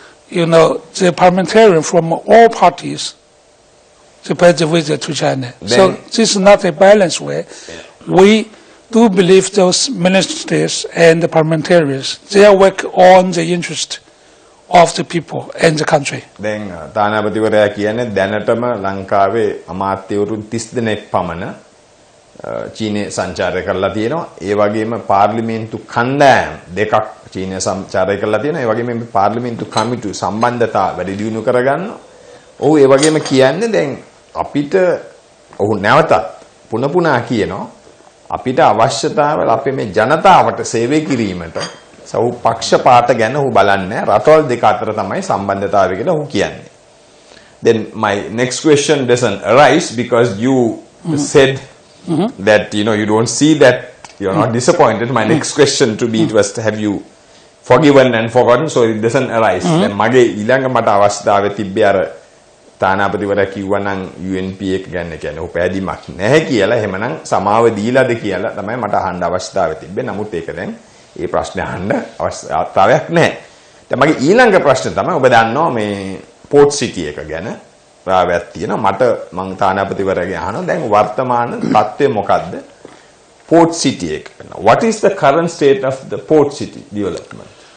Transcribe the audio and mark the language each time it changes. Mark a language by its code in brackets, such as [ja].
[en] The parliamentarian from all parties to pay the visit to China. So this is not a balanced way. We do believe those ministers and the parliamentarians, they work on the interest of the people and the country. [si] දැන් තානාපතිවරයා කියන්නේ දැනටම ලංකාවේ අමාත්‍යවරු 30 දෙනෙක් පමණ චීනයේ සංචාරය කරලා තියෙනවා. ඒ වගේම පාර්ලිමේන්තු කණ්ඩායම් දෙකක් චීනයේ සංචාරය කරලා තියෙනවා. ඒ වගේම මේ පාර්ලිමේන්තු කමිටු සම්බන්ධතා වැඩි දියුණු කරගන්න. ඔහු ඒ වගේම කියන්නේ දැන් අපිට ඔහු නැවතත් පුන පුනා කියනවා අපිට අවශ්‍යතාවල අපේ මේ ජනතාවට සේවය කිරීමට සව් පක්ෂපාත ගැන ඔහු බලන්නේ රටවල් දෙක අතර තමයි සම්බන්ධතාවය කියලා ඔහු කියන්නේ. [en] Then my next question doesn't arise because you said that you don't see that you're not disappointed. My next question to be it was have you forgiven and forgotten, so it doesn't arise. [si] දැන් මගේ ඊළඟ මට අවස්ථාවේ තිබ්බේ අර තානාපතිවරයා කිව්වා නම් UNP එක ගන්න කියන්නේ ඔහු පැහැදීමක් නැහැ කියලා එහෙමනම් සමාව දීලාද කියලා තමයි මට අහන්න අවස්ථාව තිබ්බේ. නමුත් ඒක දැන් ඒ ප්‍රශ්නේ අහන්න අවස්ථාවක් නැහැ. දැන් මගේ ඊළඟ ප්‍රශ්නේ තමයි ඔබ දන්නවා මේ පෝට් සිටි එක ගැන රාවයක් තියෙනවා. මට මං තානාපතිවරයාගෙන් අහනවා දැන් වර්තමාන තත්ත්වය මොකද්ද port city එක. [en] What is the current state of the port city development?